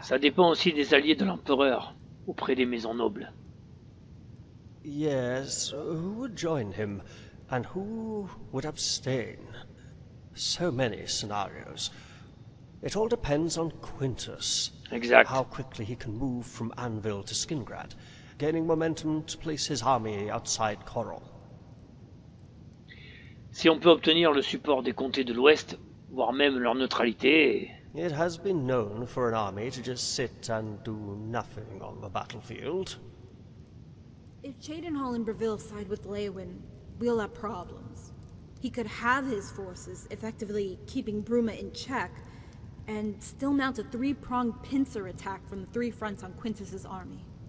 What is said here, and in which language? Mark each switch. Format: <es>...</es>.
<fr>Ça dépend aussi des alliés de l'empereur, auprès des maisons nobles.</fr> <en>Yes, who would join him, and who would abstain? So many scenarios. It all depends on Quintus.</en> <fr>Exact.</fr> <en>How quickly he can move from Anvil to Skingrad, gaining momentum to place his army outside Coral.</en> <fr>Si on peut obtenir le support des comtés de l'Ouest, voire même leur neutralité...</fr> <en>It has been known for an army to just sit and do nothing on the battlefield. If Cheydinhal and Breville side with Leyawin, we'll have problems. He could have his forces, effectively keeping Bruma in check, and still mount a three-pronged pincer attack from the three fronts on Quintus's army.</en>